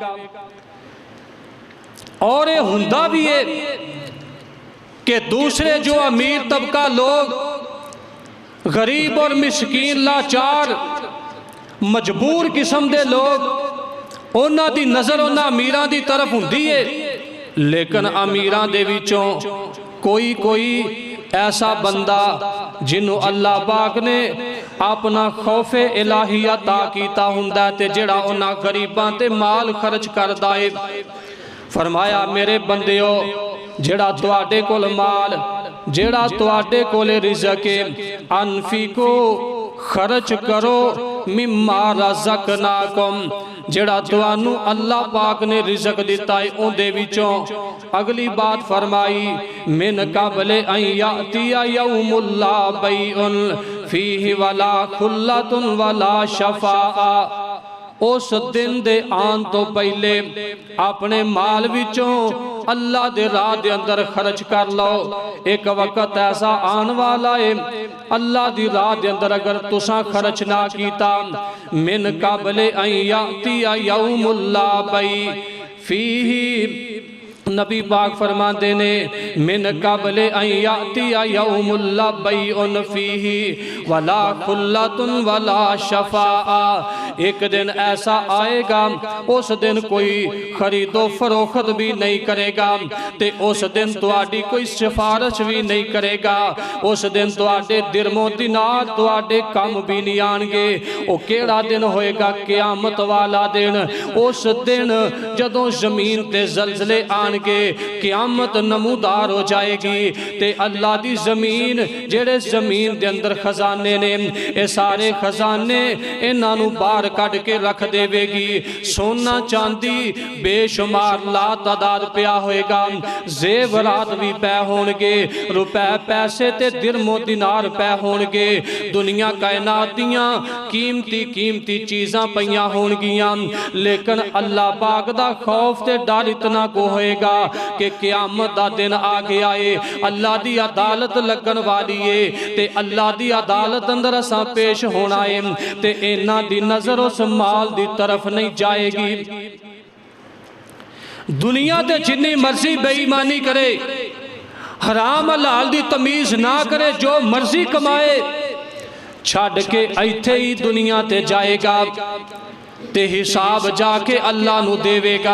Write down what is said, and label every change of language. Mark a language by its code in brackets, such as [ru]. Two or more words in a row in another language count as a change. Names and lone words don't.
[pa] اور اے ہندہ بھی ہے کہ دوسرے جو امیر طبقہ لوگ غریب اور مسکین لاچار مجبور قسم دے لوگ اونا دی نظر اونا امیران دی طرف ہوندی ہے، لیکن امیران دے وچوں کوئی ایسا بندہ جنہوں اللہ پاک نے اپنا خوف الہی عطا کیتا ہوندا تے جڑا اونا غریبان تے مال خرچ کر دائے۔ فرمایا میرے بندیو جڑا تواڈے کول مال، جڑا تواڈے کول رزق، انفقو خرچ کرو [ar] مما رزقناکم، [pa] جڑا توانو اللہ پاک نے رزق دیتا ہے اون دے وچوں۔ اگلی بات فرمائی [ar] من قبل ان یاتی یوم لا بیع فیہ ولا خلۃ ولا شفاعہ، [pa] اس دن دے آن تو پہلے اپنے مال وچوں اللہ دے راہ دے اندر خرچ کر لو۔ ایک وقت ایسا آن والا ہے اللہ دی راہ دے اندر اگر تساں خرچ نہ کیتا، [ar] من قبل ان یاتی یوم لا بیع فیہ [pa] نبی پاک فرماتے نے [ar] من قبل ان یاتی یوم لا بیع فیہ ولا خلۃ ولا شفاعہ، [pa] ایک دن ایسا آئے گا اس دن کوئی خرید و فروخت بھی نہیں کرے گا تے اس دن تواڈی کوئی سفارش بھی نہیں کرے گا، اس دن تواڈے درم و دینار تواڈے کم بھی نہیں آن گے۔ او کیڑا دن ہوئے گا؟ قیامت والا دن۔ اس دن جدوں زمین تے زلزلے آن گے، قیامت نمودار ہو جائے گی تے اللہ دی زمین جڑے زمین دے اندر خزانے نے اے سارے خزانے انہاں نوں باہر کڈ کے رکھ دے گی، سونا چاندی بے شمار لا تعداد پیا ہوئے گا، زیورات بھی پے ہون گے، روپے پیسے تے درم و دینار پے ہون گے، دنیا کائنات دیاں قیمتی قیمتی چیزاں پیاں ہون گیاں، لیکن اللہ پاک دا خوف تے ڈر اتنا کو ہوئے گا کہ قیامت دا دن آ گیا ہے، اللہ دی عدالت لگن والی ہے تے اللہ دی عدالت اندر اساں پیش ہونا ہے تے اینا دی نظر اس مال دی طرف نہیں جائے گی۔ دنیا تے جنی مرضی بے ایمانی کرے، حرام حلال دی تمیز نہ کرے، جو مرضی کمائے، چھاڑ کے ایتھے ہی دنیا تے جائے گا تے حساب جا کے اللہ نو دے گا۔